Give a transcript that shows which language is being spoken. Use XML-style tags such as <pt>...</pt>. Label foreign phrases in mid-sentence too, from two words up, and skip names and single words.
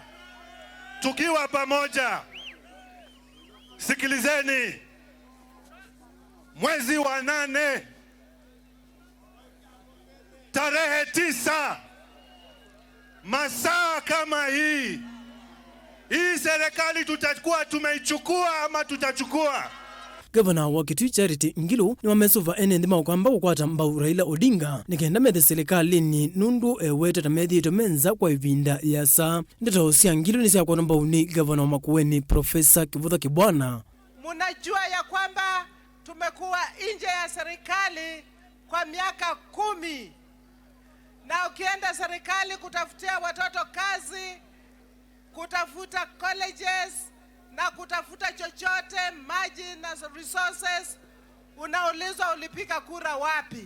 <sw>Tukiwa pamoja, sikilizeni, mwezi wa 8 tarehe 9 masaa kama hii serikali tutakuwa tumeichukua ama tutachukua.</sw> <kam>Gavana wa Kitui Charity Ngilu ni wamesova enenthi maukamba ukwata mbau Raila Odinga nikenda methe serikali ni nundu ewete tamethi tomenza kwa ivinda ya saa ndito sia Ngilu ni sia kwa mbau ni gavana wa Makueni Profesa Kivutha Kibwana.</kam> <sw>Munajua ya kwamba tumekuwa nje ya serikali kwa miaka 10. Na ukienda serikali kutafutia watoto kazi, kutafuta colleges na kutafuta chochote, maji na resources, unaulizwa ulipiga kura wapi.</sw>